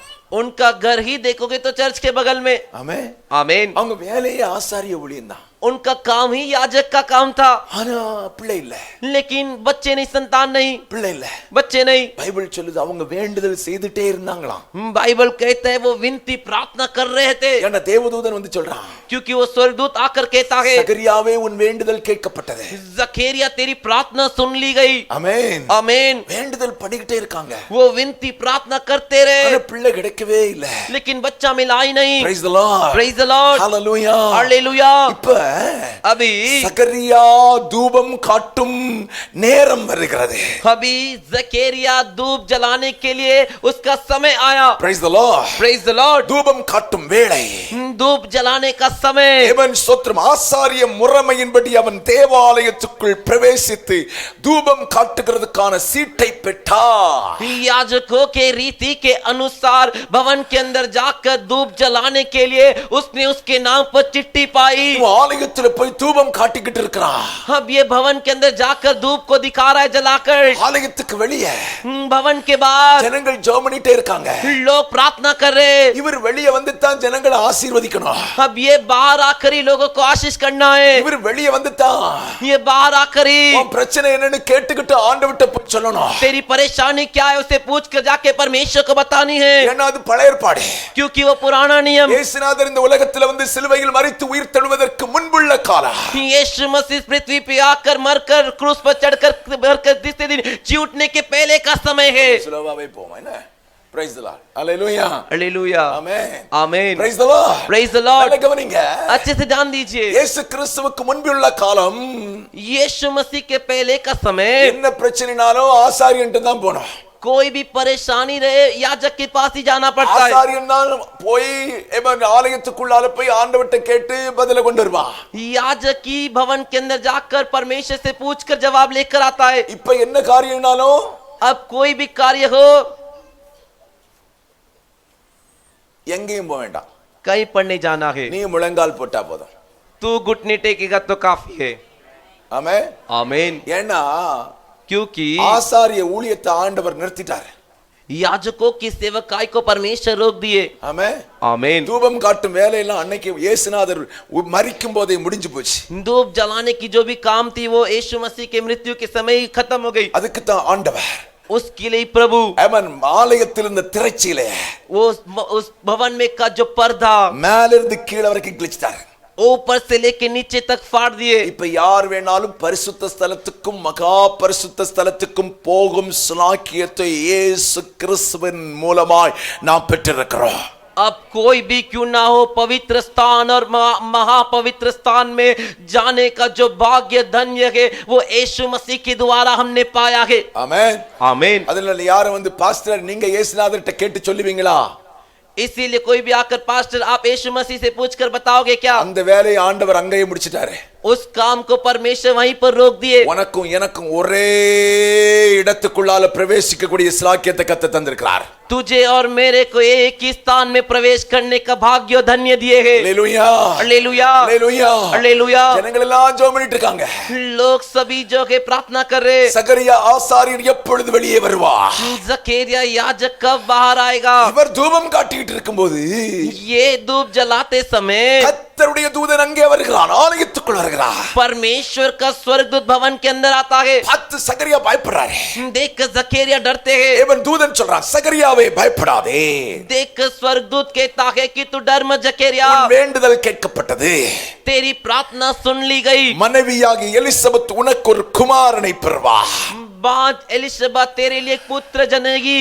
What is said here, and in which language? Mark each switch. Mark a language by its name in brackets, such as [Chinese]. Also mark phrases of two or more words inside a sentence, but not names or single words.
[Hindi] उनका घर ही देखोगे तो चर्च के बगल में. [Tamil] ஆமென். [Hindi] आमीन. [Tamil] அவங்க வேலையே ஆசாரிய ஊழியம் தான். [Hindi] उनका काम ही याजक का काम था. [Tamil] ஆனா பிள்ளை இல்ல, [Hindi] लेकिन बच्चे नहीं, संतान नहीं, [Tamil] பிள்ளை இல்ல. [Hindi] बच्चे नहीं. [Tamil] பைபிள் சொல்லுது அவங்க வேண்டுதல் செய்துட்டே இருந்தாங்களாம். [Hindi] बाइबल कहता है वो विनती प्रार्थना कर रहे थे, [Tamil] ஏன்னா தேவதூதன் வந்து சொல்றான், [Hindi] क्योंकि वो स्वर्गदूत आकर कहता है, [Tamil] சகரியாவே உன் வேண்டுதல் கேட்கப்பட்டது. [Hindi] जकरिया तेरी प्रार्थना सुन ली गई. [Tamil] ஆமென். [Hindi] आमीन. [Tamil] வேண்டுதல் பண்ணிக்கிட்டே இருக்காங்க, [Hindi] वो विनती प्रार्थना करते रहे, [Tamil] ஆனா பிள்ளை கிடைக்கவே இல்ல. [Hindi] लेकिन बच्चा मिला ही नहीं. [English] Praise the Lord. Praise the Lord. Hallelujah. [Hindi] हालेलुया. [Tamil] இப்ப [Hindi] अभी [Tamil] சகரியா தூபம் காட்டும் நேரம் வருகிறது. [Hindi] अभी जकरिया धूप जलाने के लिए उसका समय आया. [English] Praise the Lord. Praise the Lord. [Tamil] தூபம் காட்டும் வேளை. [Hindi] धूप जलाने का समय. [Tamil] தேவன் ஸ்தோத்திரம், ஆசாரிய முறைமையின்படி அவன் தேவாலயத்துக்குள் பிரவேசித்து தூபம் காட்டுகிறதுக்கான சீட்டை பெற்றார். [Hindi] याजकों के रीति के अनुसार भवन के अंदर जाकर धूप जलाने के लिए उसने उसके नाम पर चिट्ठी पाई. [Tamil] ஆலயத்துல போய் தூபம் காட்டிக்கிட்டு இருக்கிறான். [Hindi] अब ये भवन के अंदर जाकर धूप को दिखा रहा है जलाकर. [Tamil] ஆலயத்துக்கு வெளியே [Hindi] भवन के बाद [Tamil] ஜனங்கள் ஜெபம் பண்ணிட்டே இருக்காங்க. [Hindi] लोग प्रार्थना कर रहे. [Tamil] இவர் வெளியே வந்து தான் ஜனங்களை ஆசீர்வதிக்கணும். [Hindi] अब ये बाहर आकर ही लोगों को आशीष करना है. [Tamil] இவர் வெளியே வந்து தான் [Hindi] ये बाहर आकर ही [Tamil] உன் பிரச்சனை என்னன்னு கேட்டுக்கிட்டு ஆண்டவர்ட்ட போய் சொல்லணும். [Hindi] तेरी परेशानी क्या है उसे पूछ कर जाके परमेश्वर को बतानी है, [Tamil] ஏன்னா அது பழைய ஏற்பாடு. [Hindi] क्योंकि वो पुराना नियम. [Tamil] இயேசுநாதர் இந்த உலகத்துல வந்து சிலுவையில் மரித்து உயிர் தெழுவதற்கு முன்புள்ள காலம். [Hindi] यीशु मसीह पृथ्वी पे आकर मरकर क्रूस पर चढ़कर मरकर तीसरे दिन जी उठने के पहले का समय है. [Tamil] ஸ்லோவாவே போவோம் என்ன? [English] Praise the Lord. Hallelujah. [Hindi] हालेलुया. [English] Amen. [Hindi] आमीन. [English] Praise the Lord. Praise the Lord. [Tamil] நல்லா கவனிங்க. [Hindi] अच्छे से ध्यान दीजिए. [Tamil] இயேசு கிறிஸ்துவுக்கு முன்புள்ள காலம் [Hindi] यीशु मसीह के पहले का समय [Tamil] என்ன பிரச்சனைனாலும் ஆசாரியன்ட்ட தான் போணும். [Hindi] कोई भी परेशानी रहे याजक के पास ही जाना पड़ता है. [Tamil] ஆசாரியன் தான் போய் ஆலயத்துக்குள்ளால போய் ஆண்டவர்ட்ட கேட்டு பதில கொண்டு வருவான். [Hindi] याजक की भवन के अंदर जाकर परमेश्वर से पूछकर जवाब लेकर आता है. [Tamil] இப்ப என்ன காரியம்னாலும் [Hindi] अब कोई भी कार्य हो [Tamil] எங்கேயும் போக வேண்டாம், [Hindi] कहीं पर नहीं जाना है. [Tamil] நீ முழங்கால் போட்டா போதும். [Hindi] तू घुटने टेकेगा तो काफी है. [Tamil] ஆமென். [Hindi] आमीन. [Tamil] ஏன்னா [Hindi] क्योंकि [Tamil] ஆசாரிய ஊழியத்தை ஆண்டவர் நிறுத்திட்டார். [Hindi] याजकों की सेवकाई को परमेश्वर रोक दिए. [Tamil] ஆமென். [Hindi] आमीन. [Tamil] தூபம் காட்டும் வேலையெல்லாம் அன்னைக்கு இயேசுநாதர் மரிக்கும் போதே முடிஞ்சு போச்சு. [Hindi] धूप जलाने की जो भी काम थी वो यीशु मसीह के मृत्यु के समय ही खत्म हो गई. [Tamil] அதுக்கு தான் ஆண்டவர் [Hindi] उसके लिए प्रभु [Tamil] அவன் ஆலயத்தில் இருந்த திரைச்சீலை [Hindi] वो उस भवन में का जो पर्दा [Tamil] மேல இருந்து கீழ வரைக்கும் கிழிச்சிட்டார். [Hindi] ऊपर से लेके नीचे तक फाड़ दिए। [Tamil] இப்ப யார் வேணாலும் பரிசுத்த ஸ்தலத்துக்கும் மகா பரிசுத்த ஸ்தலத்துக்கும் போகும் ஸ்லாக்கியத்தை இயேசு கிறிஸ்துவின் மூலமாய் நாம் பெற்றிருக்கிறோம். [Hindi] अब कोई भी क्यों ना हो पवित्र स्थान और महापवित्र स्थान में जाने का जो भाग्य धन्य है वो यीशु मसीह के द्वारा हमने पाया है। [Tamil] ஆமென் [Hindi] आमीन। [Tamil] அதனால யாரும் வந்து பாஸ்டர் நீங்க இயேசுநாதர்ட்ட கேட்டு சொல்லுவீங்களா? [Hindi] इसीलिए कोई भी आकर पास्टर आप यीशु मसीह से पूछकर बताओगे क्या? [Tamil] அந்த வேலையை ஆண்டவர் அங்கேயே முடிச்சிட்டாரு. [Hindi] उस काम को परमेश्वर वहीं पर रोक दिए। [Tamil] உனக்கும் எனக்கும் ஒரே இடத்துக்குள்ளால பிரவேசிக்கக்கூடிய ஸ்லாக்கியத்தை கர்த்தர் தந்திருக்கிறார். [Hindi] तुझे और मेरे को एक ही स्थान में प्रवेश करने का भाग्य और धन्य दिए हैं। हालेलुया हालेलुया हालेलुया हालेलुया। [Tamil] ஜனங்கள் எல்லாம் ஜெபம் பண்ணிட்டு இருக்காங்க. [Hindi] लोग सभी जो के प्रार्थना कर रहे। [Tamil] சகரியா ஆசாரியர் எப்பொழுது வெளியே வருவார்? [Hindi] जकरिया याजक कब बाहर आएगा? [Tamil] இவர் தூபம் காட்டிட்டு இருக்கும்போது [Hindi] ये धूप जलाते समय [Tamil] கர்த்தருடைய தூதன் அங்கே வருகிறான், ஆலயத்துக்குள் வருகிறார். [Hindi] परमेश्वर का स्वर्गदूत भवन के अंदर आता है। [Tamil] பார்த்து சகரியா பயப்படுறாரு. [Hindi] देखकर जकरिया डरते हैं। [Tamil] தேவன் தூதன் சொல்றான், சகரியாவே பயப்படாதே. [Hindi] देखकर स्वर्गदूत कहता है कि तू डर मत जकरिया, [Tamil] உன் வேண்டுதல் கேட்கப்பட்டது. [Hindi] तेरी प्रार्थना सुन ली गई। [Tamil] மனைவியாகி எலிசபெத் உனக்கு ஒரு குமாரனை பெறுவார். [Hindi] बाद एलिशबा तेरे लिए एक पुत्र जनेगी।